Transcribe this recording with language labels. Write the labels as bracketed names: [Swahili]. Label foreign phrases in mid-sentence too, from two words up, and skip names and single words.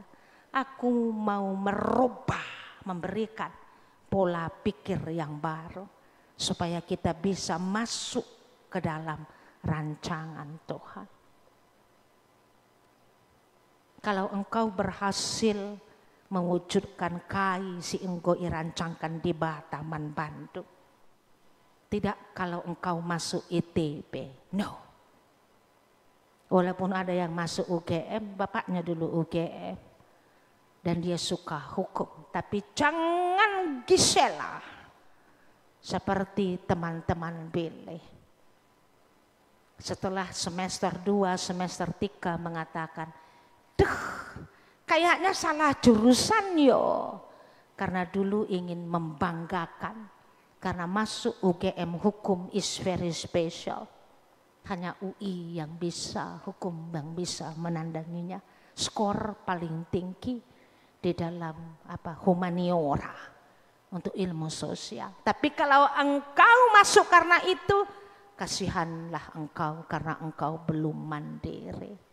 [Indonesian] Aku mau merubah, memberikan pola pikir yang baru. Supaya kita bisa masuk ke dalam rancangan Tuhan. Kalau engkau berhasil mewujudkan [Batak Karo] kai si [Indonesian] engkau irancangkan di Taman Bandung. Tidak kalau engkau masuk ITB, no. Walaupun ada yang masuk UGM, bapaknya dulu UGM. Dan dia suka hukum. Tapi jangan Gisela seperti teman-teman Billy. Setelah semester 2, semester 3 mengatakan, kayaknya salah jurusan yo. Karena dulu ingin membanggakan. Karena masuk UGM hukum [English] is very special. [Indonesian] Hanya UI yang bisa, hukum yang bisa menandanginya. Skor paling tinggi di dalam humaniora untuk ilmu sosial. Tapi kalau engkau masuk karena itu, kasihanlah engkau karena engkau belum mandiri.